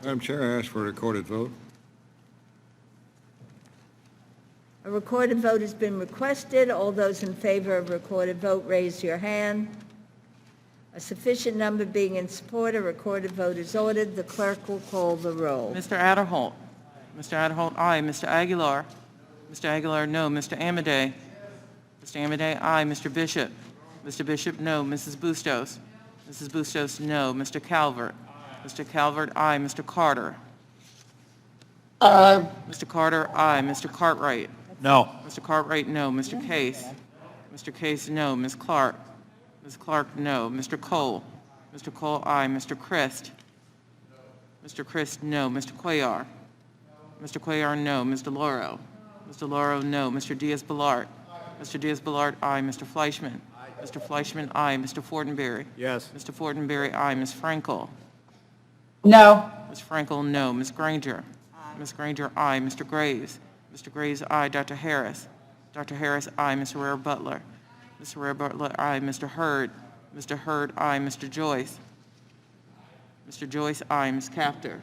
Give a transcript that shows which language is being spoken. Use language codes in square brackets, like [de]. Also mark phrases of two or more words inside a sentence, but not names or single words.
[en] Madam Chair, I ask for a recorded vote. A recorded vote has been requested. All those in favor of recorded vote, raise your hand. A sufficient number being in support, a recorded vote is ordered. The clerk will call the roll. Mr. Adderholt. Mr. Adderholt, aye. Mr. Aguilar. Mr. Aguilar, no. Mr. Amodei. Mr. Amodei, aye. Mr. Bishop. Mr. Bishop, no. Mrs. Bustos. Mrs. Bustos, no. Mr. Calvert. Mr. Calvert, aye. Mr. Carter. Aye. Mr. Carter, aye. Mr. Cartwright. No. Mr. Cartwright, no. Mr. Case. Mr. Case, no. Ms. Clark. Ms. Clark, no. Mr. Cole. Mr. Cole, aye. Mr. Christ. Mr. Christ, no. Mr. Cuellar. Mr. Cuellar, no. Mr. Lauro. Mr. Lauro, no. Mr. Diaz-Balart. Mr. Diaz-Balart, aye. Mr. Fleischman. Mr. Fleischman, aye. Mr. Fortenberry. Yes. Mr. Fortenberry, aye. Ms. Frankel. No. Ms. Frankel, no. Ms. Granger. Ms. Granger, aye. Mr. Graves. Mr. Graves, aye. Dr. Harris. Dr. Harris, aye. Ms. Rare Butler. Ms. Rare Butler, aye. Mr. Hurd. Mr. Hurd, aye. Mr. Joyce. Mr. Joyce, aye. Ms. Capter.